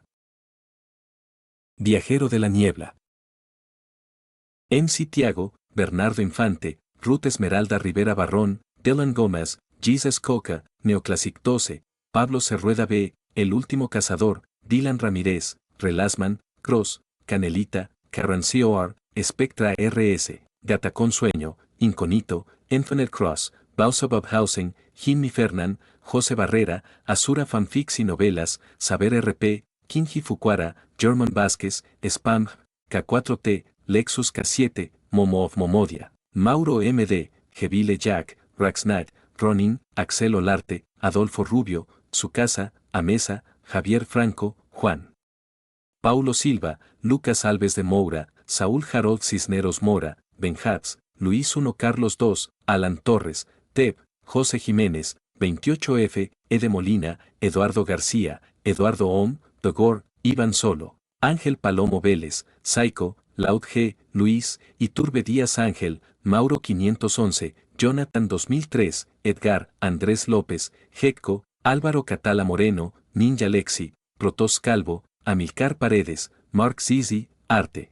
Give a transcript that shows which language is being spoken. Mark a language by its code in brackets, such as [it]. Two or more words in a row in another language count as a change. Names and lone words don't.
[es] Viajero de la Niebla. MC Tiago, Bernardo Infante, Ruth Esmeralda Rivera Barrón, Dylan Gómez, Jesus Coca, Neoclassic 12, Pablo Cerrueda B, El Último Cazador, Dylan Ramírez, Relasman, Cross, Canelita, Carrancio R, Spectra RS, Gatacón Sueño, Inconito, Infinite Cross, Bausabab Housing, Jimmy Fernán, José Barrera, Azura Fanfics y Novelas, Saber RP, Kinji Fukuara, German Vázquez, Spam, K4T, Lexus K7, Momo of Momodia, Mauro MD, Jevile Jack, Raxnat, Ronin, Axel Olarte, Adolfo Rubio, Tsukasa, Amesa, Javier Franco, Juan Paulo Silva, Lucas Alves de Moura, Saúl Harold Cisneros Mora, Ben Hatz, Luis I Carlos II, Alan Torres, Teb, José Jiménez, 28F, Ede Molina, Eduardo García, Eduardo Ohm, Dogor, Iván Solo, Ángel Palomo Vélez, Saico, Laud G, Luis, Iturbe Díaz Ángel, Mauro 511, Jonathan 2003, Edgar, Andrés López, Jecco, Álvaro Catala Moreno, Ninja Lexi, Protos Calvo, Amilcar Paredes, Mark Zizi, Arte.